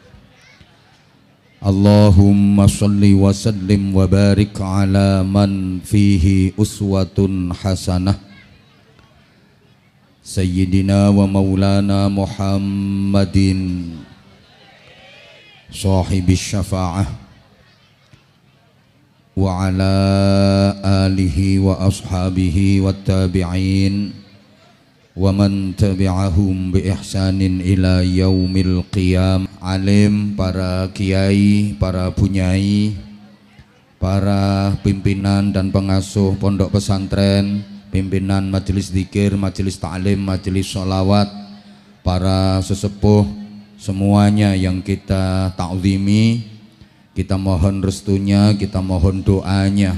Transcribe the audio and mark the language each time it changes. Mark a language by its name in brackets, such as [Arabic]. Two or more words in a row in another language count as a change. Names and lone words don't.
[Arabic] اللهم صل وسلم وبارك على من فيه أسوة حسنة سيدنا ومولانا محمد صاحب الشفاعة وعلى آله وأصحابه والتابعين ومن تبعهم بإحسان إلى يوم القيام. [Indonesian] Alim, para kiai, para bunyai, para pimpinan dan pengasuh pondok pesantren, pimpinan majelis zikir, majelis ta'lim, majelis sholawat, para sesepuh semuanya yang kita ta'zimi, kita mohon restunya, kita mohon doanya.